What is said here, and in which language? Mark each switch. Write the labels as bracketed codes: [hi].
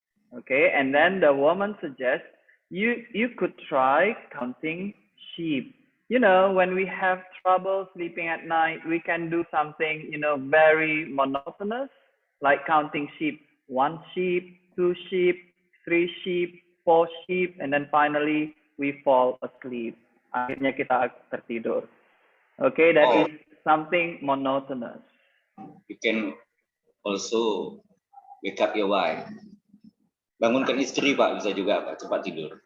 [en] Okay, and then the woman suggests you could try counting sheep. You know, when we have trouble sleeping at night, we can do something, you know, very monotonous, like counting sheep. 1 sheep, 2 sheep, 3 sheep, 4 sheep, and then finally we fall asleep. [id] Akhirnya kita tertidur. [en] Okay, that is something monotonous. You can also wake up your wife. [id] Bangunkan istri, Pak, bisa juga, Pak, cepat tidur.